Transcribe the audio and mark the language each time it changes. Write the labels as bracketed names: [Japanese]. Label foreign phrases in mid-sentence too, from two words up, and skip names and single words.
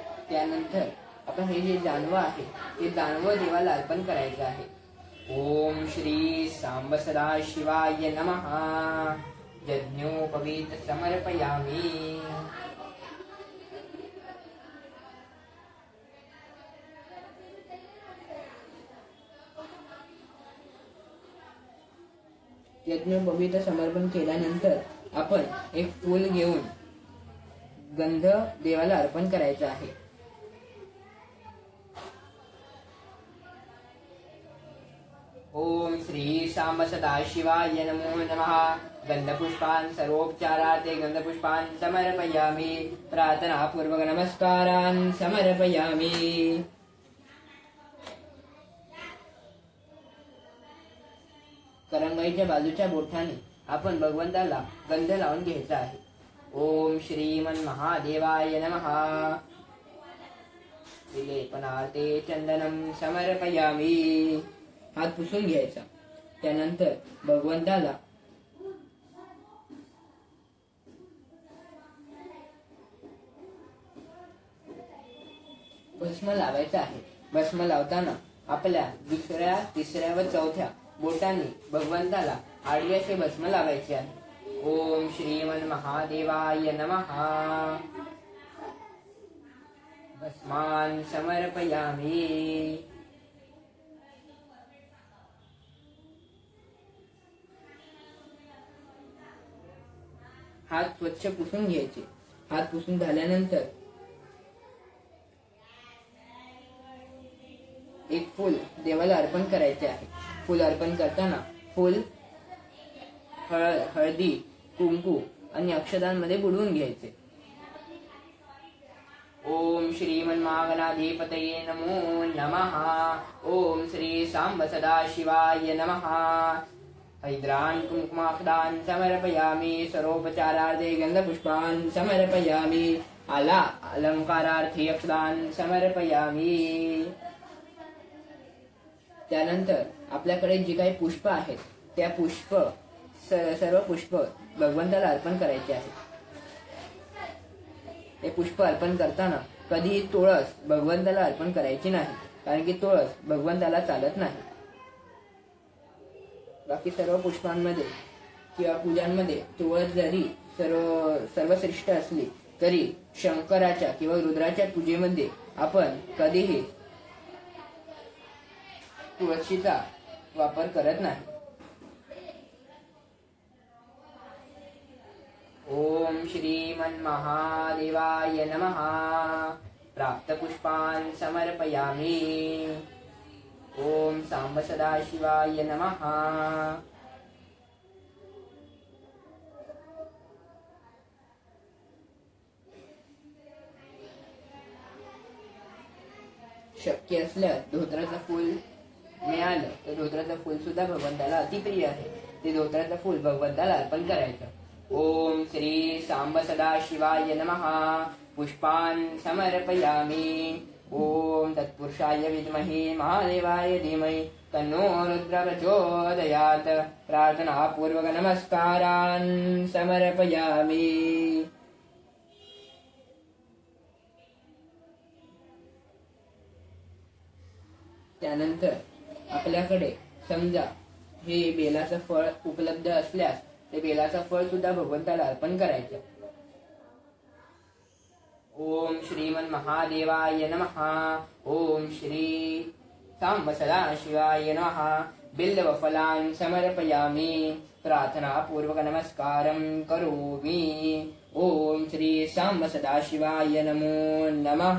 [Marathi] त्यानंतर आपण हे जे जानवं आहे ते जानवं देवाला अर्पण करायचं आहे. [Sanskrit] ओम श्री सांब सदाशिवाय नमः. यज्ञोपवीत समर्पयामि. [Marathi] यज्ञोपवीत समर्पण केल्यानंतर आपण एक फूल घेऊन गंध देवाला अर्पण करायचा आहे. [Sanskrit] ओम श्री सांब सदाशिवाय नमो नमः. गंधपुष्पान् सर्वोपचारार्थे गंधपुष्पान् समर्पयामि. प्रार्थनापूर्वक नमस्कारान् समर्पयामि. [Marathi] करंगाईच्या बाजूच्या बोटाने आपण भगवंताला गंध लावून घ्यायचा आहे. [Sanskrit] ओम श्रीमन महादेवाय नमः. विलेपनार्थे चंदनम समर्पयामि. [Marathi] हात पुसून घ्यायचा. त्यानंतर भगवंताला भस्म लावायचा आहे. भस्म लावताना आपल्या दुसऱ्या, तिसऱ्या व चौथ्या बोटांनी भगवंताला आडवे असे भस्म लावायचे आहे. [Sanskrit] ओम श्रीमन महादेवाय नमः. भस्मान् समर्पयामि. [Marathi] हात स्वच्छ पुसून घ्यायचे. हात पुसून झाल्यानंतर एक फूल देवाला अर्पण करायचे आहे. फूल अर्पण करताना फूल हळदी, कुंकू आणि अक्षतांमध्ये बुडवून घ्यायचे. [Sanskrit] ओम श्रीमन्महागणाधिपतये नमो नमः. ओम श्री सांब सदाशिवाय नमः. हैद्रान् कुंकुमाक्षतान् समर्पयामि. सर्वोपचारार्थे गंधपुष्पान् समर्पयामि. अलंकारार्थे अक्षतान् समर्पयामि. [Marathi] त्यानंतर आपल्याकडे जी काही पुष्प आहेत त्या सर्व पुष्प भगवंताला अर्पण करायचे आहे. हे पुष्प अर्पण करताना कधीही तुळस भगवंताला अर्पण करायची नाही, कारण की तुळस भगवंताला चालत नाही. बाकी सर्व पुष्पांमध्ये किंवा पूजांमध्ये तुळस जरी सर्वश्रेष्ठ असली तरी शंकराच्या किंवा रुद्राच्या पूजेमध्ये आपण कधीही तुळशीचा वापर करत नाही. [Sanskrit] ओम श्रीमन्महादेवाय नमः. प्राप्तपुष्पान् समर्पयामि. ओम सांब सदाशिवाय नमः. [Marathi] शक्य असल्यास धोत्राचं फूल मिळालं तर धोत्राचं फूल सुद्धा भगवंताला अतिप्रिय आहे. ते धोत्राचं फूल भगवंताला अर्पण करायचं. [Sanskrit] ओम श्री सांब सदाशिवाय नमः. पुष्पान् समर्पयामि. ओम तत्पुरुषाय विद्महे महादेवाय धीमहि तन्नो रुद्र प्रचोदयात्. प्रार्थनापूर्वक नमस्कारान् समर्पयामि. [Marathi] त्यानंतर आपल्याकडे समजा हे बेलाचं फळ उपलब्ध असल्यास ते बेलाचं फळ सुद्धा भगवंताला अर्पण करायचं. [Sanskrit] ओम श्रीमन्महादेवाय नमः. ओम श्री सांब सदाशिवाय नमः. बिल्वफलान् समर्पयामि. प्रार्थनापूर्वक नमस्कारं करोमि. ओम श्री सांब सदाशिवाय नमो नमः.